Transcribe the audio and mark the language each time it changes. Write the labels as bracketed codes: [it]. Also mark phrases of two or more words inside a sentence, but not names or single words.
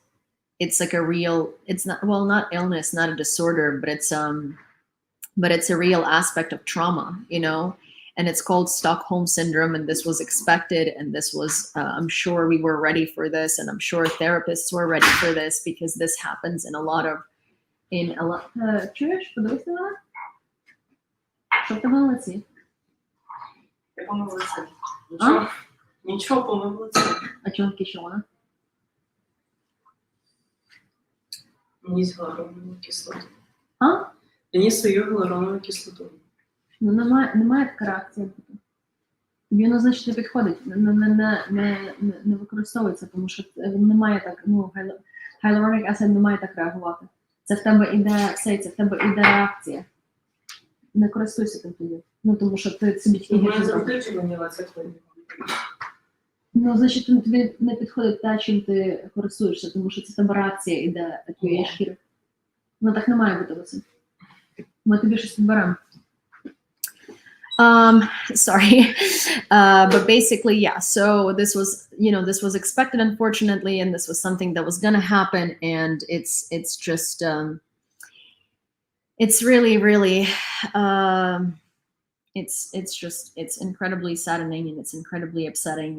[en] It's like a real, it's not, well, not illness, not a disorder, but it's a real aspect of trauma, you know, and it's called Stockholm syndrome. And this was expected. And this was, I'm sure we were ready for this. And I'm sure therapists were ready for this, because this happens in a lot of, [uk] чуєш, подивися на? Що в тебе на лиці? Я помив лице. Нічого. Нічого, помив лице. А чого кишона? Ніс гіалуронову кислоту. А? Ніс свою гіалуронову кислоту. Ну, немає така реакція бути. Тобі воно, значить, не підходить, не використовується, тому що немає так, ну, [en] hyaluronic acid [uk] не має так реагувати. Це в тебе іде, це в тебе іде реакція. Не користуйся тим тоді. Ну, тому що ти собі тільки гірше зробиш. Ну, значить, тобі не підходить те, чим ти користуєшся, тому що це в тебе реакція іде твоєї шкіри. Ну, так не має бути оце. Ми тобі щось підберемо. [en] Sorry. But basically, yeah, so this was, you know, this was expected, unfortunately, and this was something that was going to happen. And it's just, it's really, it's incredibly saddening, and it's incredibly upsetting.